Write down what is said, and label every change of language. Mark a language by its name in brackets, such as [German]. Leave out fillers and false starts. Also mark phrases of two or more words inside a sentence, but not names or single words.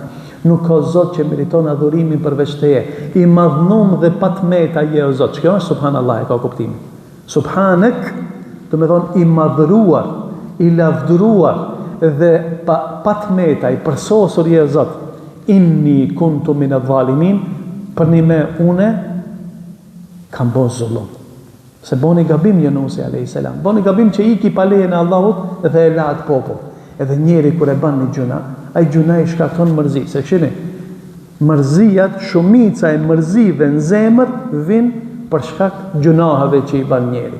[Albanian] Nuk ka Zot që meriton adhurimin përveç teje. I madhnum dhe patmeta je o Zot. Që kjo është subhanallah, e ka kuptimin. Subhanek, të me thonë, i madhruar, i lavdruar dhe patmeta, i përsosur je o Zot. [Arabic] إني كنت من الظالمين, [Albanian] për një me une, kam bo zullum. Se boni gabim Yunusi a.s. Boni gabim që i ki palejen e Allahut dhe e latë popull. Edhe njeri kër e ban një gjuna, a i gjuna i shkakton mërzi. Se këshini, mërzijat, shumica e mërzive në zemër, vinë për shkak gjunaheve që i ban njeri.